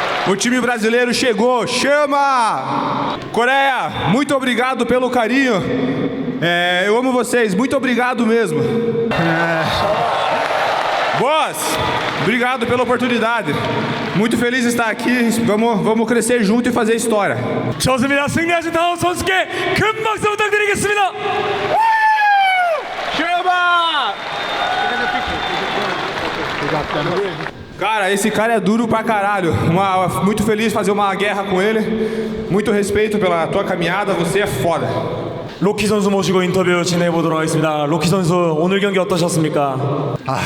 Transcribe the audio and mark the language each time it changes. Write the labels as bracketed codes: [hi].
[pt] O time brasileiro chegou, chama! Coreia, muito obrigado pelo carinho. Eu amo vocês, muito obrigado mesmo. Boss, obrigado pela oportunidade. Muito feliz de estar aqui. Vamos crescer junto e fazer história. [ko] 좋습니다. 승리하신 타노스 선수께 큰 박수 부탁드리겠습니다. [pt] Chama! Cara, esse cara é duro pra caralho. Muito feliz de fazer uma guerra com ele. Muito respeito pela tua caminhada. Você é foda. [ko] 로키 선수 모시고 인터뷰 진행해 보도록 하겠습니다. 로키 선수 오늘 경기 어떠셨습니까?